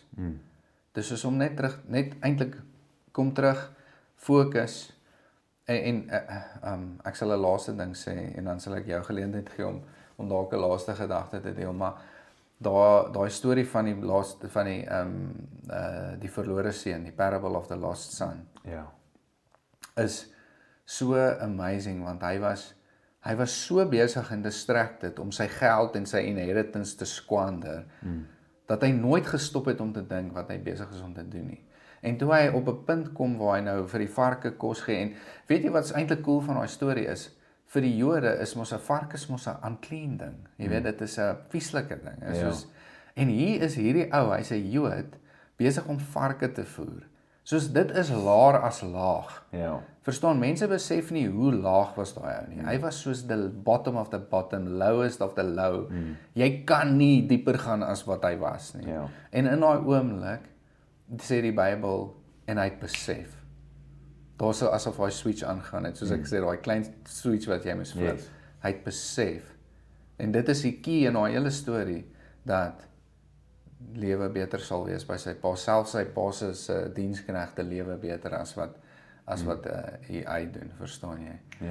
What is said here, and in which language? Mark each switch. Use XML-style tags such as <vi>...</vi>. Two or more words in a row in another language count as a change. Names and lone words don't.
<af>Dis soos om net eintlik kom terug, fokus en ek sal 'n laaste ding sê en dan sal ek jou geleentheid gee om dalk 'n laaste gedagte te deel, maar daai storie van die verlore seun, die</af> <en>parable of the lost son,</en> <af>is so amazing, want hy was so besig en distracted om sy geld en sy inheritance te squander, dat hy nooit gestop het om te dink wat hy besig is om te doen nie. En toe hy op 'n punt kom waar hy nou vir die varke kos gee, en weet jy wat eintlik cool van daai storie is? Vir die Jode is mos 'n vark is mos 'n unclean ding. Jy weet, dit is 'n vieslike ding. Soos, en hier is hierdie ou, hy's 'n Jood, besig om varke te voer. Soos dit is laer as laag. Verstaan, mense besef nie hoe laag was daai ou nie. Hy was soos</af> <en>the bottom of the bottom, lowest of the low.</en> <af>Jy kan nie dieper gaan as wat hy was nie. En in daai oomblik sê die Bybel, en hy het besef. Daar so asof hy switch aangaan het, soos ek sê, daai klein switch wat jy moes flip. Hy het besef. En dit is die key in daai hele storie, dat lewe beter sal wees by sy pa, selfs sy pa se diensknegte lewe beter as wat hy doen, verstaan jy?</af>